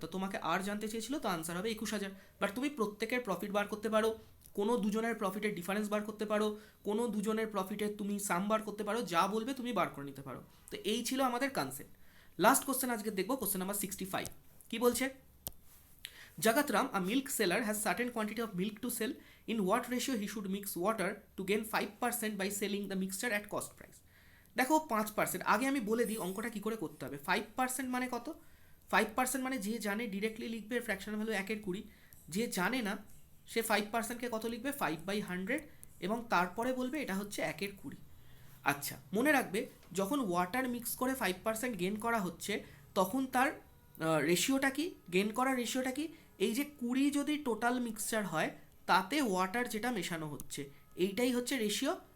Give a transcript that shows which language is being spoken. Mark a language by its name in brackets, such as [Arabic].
[Bangla] তো তোমাকে আর জানতে চেয়েছিল, তো আনসার হবে 21,000। বাট তুমি প্রত্যেকের প্রফিট বার করতে পারো, কোনো দুজনের প্রফিটের ডিফারেন্স বার করতে পারো, কোনো দুজনের প্রফিটের তুমি সাম বার করতে পারো, যা বলবে তুমি বার করে নিতে পারো। তো এই ছিল আমাদের কনসেপ্ট। লাস্ট কোশ্চেন আজকে দেখবো, কোশ্চেন নাম্বার 65। কি বলছে, [English] Jagatram, a milk seller, has certain quantity of milk to sell. In what ratio he should mix water to gain 5% by selling the mixture at cost price? [Bangla] দেখো 5%, আগে আমি বলে দিই অঙ্কটা কী করে করতে হবে। 5% মানে কত, 5% মানে যে জানে ডিরেক্টলি লিখবে ফ্র্যাকশনাল ভ্যালু 1/20, যে জানে না সে 5%কে কত লিখবে, 5/100, এবং তারপরে বলবে এটা হচ্ছে 1/20। আচ্ছা, মনে রাখবে যখন ওয়াটার মিক্স করে 5% গেন করা হচ্ছে, তখন তার রেশিওটা কি, গেন করার রেশিওটা কি, এই যে 20 যদি টোটাল মিক্সচার হয় তাতে ওয়াটার যেটা মেশানো হচ্ছে, এইটাই হচ্ছে রেশিও।